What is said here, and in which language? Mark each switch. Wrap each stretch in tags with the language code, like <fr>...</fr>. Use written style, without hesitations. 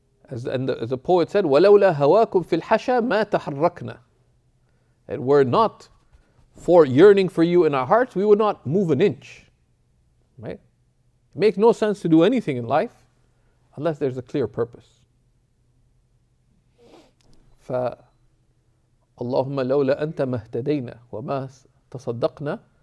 <en>As the poet said,</en> <ar>وَلَوْلَا هَوَاكُمْ فِي الْحَشَى مَا تَحَرَّكْنَا.</ar> <en>And were not for yearning for you in our hearts, we would not move an inch. Right? It makes no sense to do anything in life unless there's a clear purpose.</en> <ar>فاللهم لولا أنت ما اهتدينا وما تصدقنا</ar>